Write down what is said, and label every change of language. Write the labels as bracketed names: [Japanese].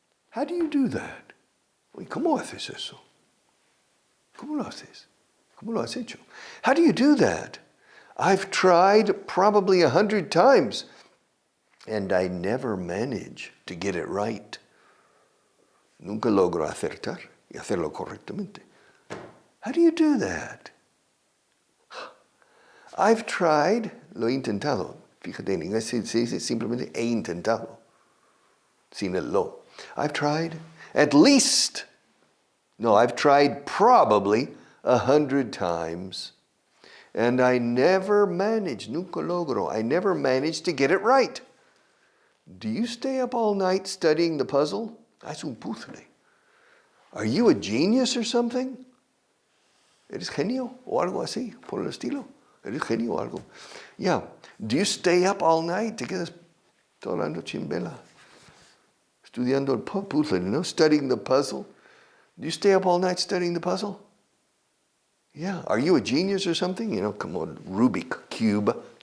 [English] How do you do that? [Spanish] ¿Cómo haces eso? ¿Cómo lo haces? ¿Cómo lo has hecho? [English] How do you do that? I've tried probably 100 times, and I never manage to get it right. [Spanish] Nunca logro acertar y hacerlo correctamente. [English] How do you do that? I've tried, [Spanish] lo he intentado, Fíjate, en inglés se dice simplemente he intentado, sin el lo. [English] I've tried I've tried probably 100 times, and I never managed, [Spanish] nunca logro, [English] I never managed to get it right. Do you stay up all night studying the puzzle? [Spanish] Es un puzzle. [English] Are you a genius or something? [Spanish] ¿Eres genio o algo así, por el estilo? ¿Eres genio o algo? Yeah. [English] Do you stay up all night? [Spanish] ¿Te quedas toda la noche en vela? Estudiando el puzzle, [English] you know, studying the puzzle. Do you stay up all night studying the puzzle? Yeah. Are you a genius or something? You know, come on, Rubik cube.